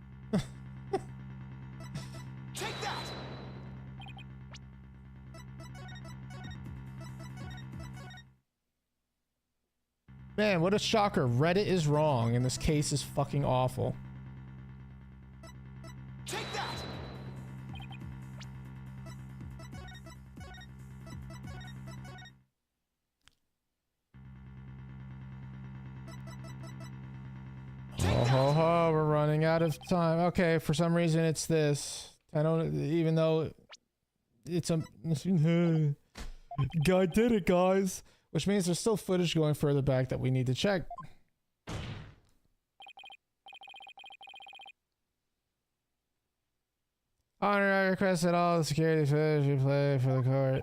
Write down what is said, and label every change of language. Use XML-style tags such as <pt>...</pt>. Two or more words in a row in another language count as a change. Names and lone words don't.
<en>Take that! Man, what a shocker. Reddit is wrong and this case is fucking awful. Take that! Oh ho ho, we're running out of time. Okay, for some reason it's this. I don't, even though it's a... Guy did it, guys. Which means there's still footage going further back that we need to check. Honor, I request that all the security footage you play for the court.</en>